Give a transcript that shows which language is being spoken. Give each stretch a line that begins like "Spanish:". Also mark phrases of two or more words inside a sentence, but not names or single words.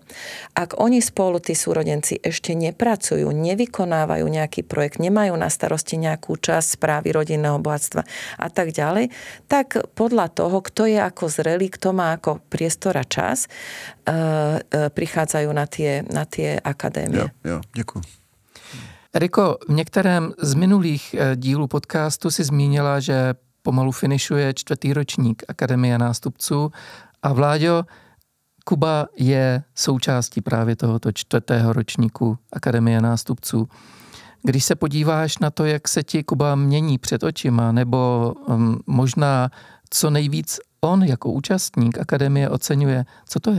Slovak: Ak oni spolu, tí súrodenci, ešte nepracujú, nevykonávajú nejaký projekt, nemajú na starosti nejakú časť správy rodinného bohatstva a tak ďalej, tak podľa toho, kto je ako zrelý, kto má ako priestor a čas, prichádzajú na tie akadémie.
Czech: Jo, děkuji. Eriko, v některém z minulých dílů podcastu si zmínila, že pomalu finišuje 4. ročník Akademie nástupců a Vláďo, Kuba je součástí právě tohoto 4. ročníku Akademie nástupců. Když se podíváš na to, jak se ti Kuba mění před očima, nebo možná co nejvíc on jako účastník Akademie oceňuje, co to je?